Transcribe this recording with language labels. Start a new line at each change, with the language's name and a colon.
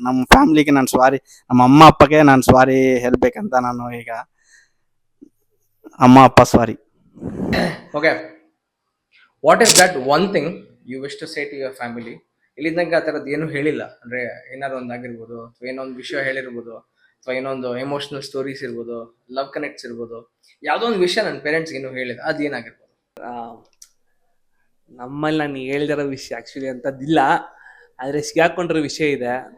Kannada: ನಮ್ಮ ಫ್ಯಾಮ್ಲಿಗೆ ನಾನು ಸಾರಿ, ನಮ್ಮ ಅಮ್ಮ ಅಪ್ಪಗೆ ನಾನು ಸಾರಿ ಹೇಳ್ಬೇಕಂತ ನಾನು ಈಗ ಅಮ್ಮ ಅಪ್ಪ ಸಾರಿ.
English: Okay, what is that one thing you wish to say to your family?
Kannada: ಇಲ್ಲಿದ್ದಂಗೆ ಆ ಥರದ್ದು ಏನೂ ಹೇಳಿಲ್ಲ ಅಂದರೆ, ಏನಾದ್ರು ಒಂದು ಆಗಿರ್ಬೋದು, ಅಥವಾ ಏನೋ ಒಂದು ವಿಷಯ ಹೇಳಿರ್ಬೋದು, ಅಥವಾ ಏನೋ ಒಂದು ಎಮೋಷನಲ್ ಸ್ಟೋರೀಸ್ ಇರ್ಬೋದು, ಲವ್ ಕನೆಕ್ಟ್ಸ್ ಇರ್ಬೋದು, ಯಾವುದೋ ಒಂದು ವಿಷಯ ನನ್ನ ಪೇರೆಂಟ್ಸ್ಗೆ ಇನ್ನೂ ಹೇಳಿಲ್ಲ, ಅದೇನಾಗಿರ್ಬೋದು? ನಮ್ಮಲ್ಲಿ ನಾನು ಹೇಳ್ದಿರೋ ವಿಷಯ ಆ್ಯಕ್ಚುಲಿ ಅಂಥದ್ದಿಲ್ಲ, ಆದರೆ ಸಿಗಾಕೊಂಡಿರೋ ವಿಷಯ ಇದೆ.